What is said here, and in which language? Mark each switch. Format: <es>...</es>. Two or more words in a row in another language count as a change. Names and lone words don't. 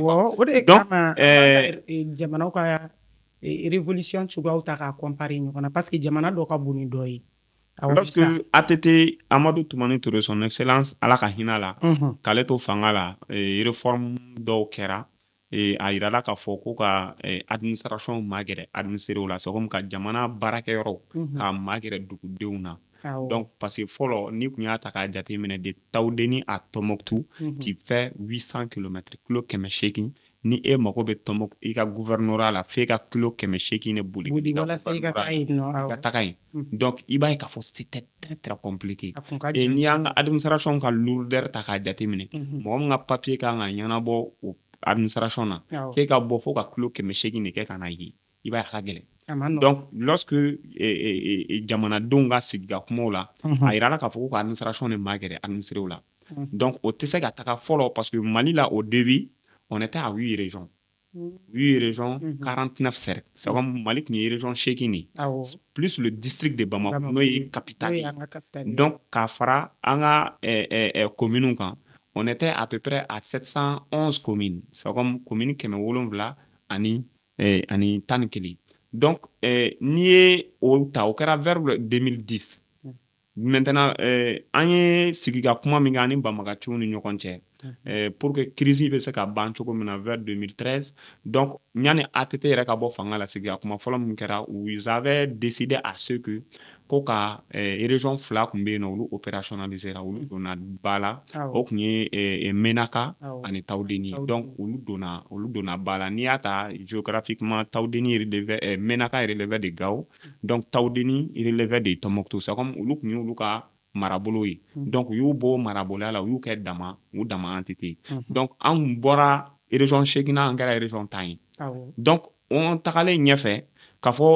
<bm>o de kama jamanaw ka révolution cogoyaw ta k'a comparer ɲɔgɔn na</bm> <fr>parce que</fr> <bm>jamana dɔ ka bon ni dɔ ye lorsque ATT Amadou Toumani Touré</bm> <fr>son excellence</fr> <bm>ala ka hinɛ la k'ale to fanga la réforme dɔw kɛra a yirala k'a fɔ ko ka administration magɛrɛ administrer la</bm> <fr>c'est comme</fr> <bm>ka jamana baarakɛyɔrɔw k'a magɛrɛ dugudenw na</bm> <fr>donc parce que</fr> <bm>fɔlɔ ni kun y'a ta k'a jateminɛ de Tawudeni à Tɔnbukutu</bm> <fr>tu fais 800 km</fr> <bm>kilo 800 ni e mago bɛ Tɔnbukutu i ka gouvernorat la f'e ka kilo 800 de boli walasa i ka taga yen donc i b'a ye k'a fɔ</bm> <fr>c'était très très compliqué et</fr> <bm>n'i y'an ka administration ka lourdeur ta k'a jateminɛ mɔgɔ min ka papier kan ka ɲɛnabɔ o administration na k'e ka bɔ fo ka kilo 800 de kɛ ka na ye i b'a ye a ka gɛlɛn</bm> <fr>donc lorsque</fr> <bm>jamanadenw ka sigika kumaw la a yirala k'a fɔ ko ka administration de magɛrɛ administrer la donc o tɛ se ka taga fɔlɔ</bm> <fr>parce que</fr> <bm>Mali la</bm> <fr>au début on était à 8 régions 8 régions 49 cercles c'est comme</fr> <bm>Mali tun ye région 8 de</bm> <fr>plus le district de Bamako</fr> <bm>n'o ye capitale ye donc k'a fara an ka communes kan</bm> <fr>on était à peu près à 711 communes c'est comme</fr> <bm>commune 700 ani 11 donc n'i ye o ta o kɛra vers 2010 maintenant an ye sigika kuma min kɛ ani Bamakaciw ni ɲɔgɔn cɛ</bm> <fr>pour que</fr> <bm>crise bɛ se ka ban cogo min na vers 2013 donc ɲani ATT yɛrɛ ka bɔ fanga la sigika kuma fɔlɔ min kɛra</bm> <fr>ils avaient décidé à ce que</fr> <bm>ko ka région 2 kun bɛ yen nɔ olu opérationnaliser olu donna ba la o kun ye Menaka ani Tawudeni donc olu donna ba la n'i y'a ta géographiquement Tawudeni Menaka</bm> <fr>relevait de Gao</fr> <bm>donc Tawudeni</bm> <fr>relevait de Tɔnbukutu c'est comme</fr> <bm>olu kun y'olu ka marabolo ye donc u y'u bɔ maraboloya la u y'u kɛ u dama entité donc an kun bɔra région 8 na an kɛra région 10 ye donc on tagalen ɲɛfɛ k'a fɔ</bm>